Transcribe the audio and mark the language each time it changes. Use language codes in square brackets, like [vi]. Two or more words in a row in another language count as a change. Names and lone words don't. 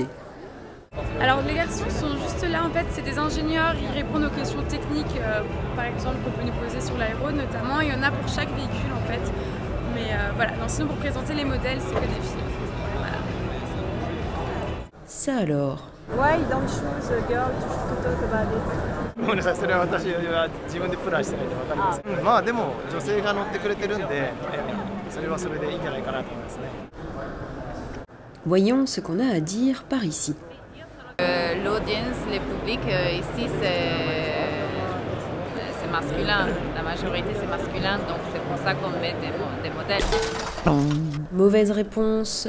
[fr] Alors les garçons sont juste là, en fait, c'est des ingénieurs, ils répondent aux questions techniques, par exemple qu'on peut nous poser sur l'aéro notamment, il y en a pour chaque véhicule en fait. Mais voilà, non, sinon pour présenter les modèles, c'est que des filles. Voilà. Ça alors? [en] Why don't choose a girl to talk about it? [ja] ごめんなさい、それは私は自分でプランしてないと分かりません。まあでも女性が乗ってくれてるんで、それはそれでいいんじゃないかなと思いますね。 [fr] Voyons ce qu'on a à dire par ici. L'audience, le public, ici c'est masculin. La majorité c'est masculin, donc c'est pour ça qu'on met des modèles. Mauvaise réponse.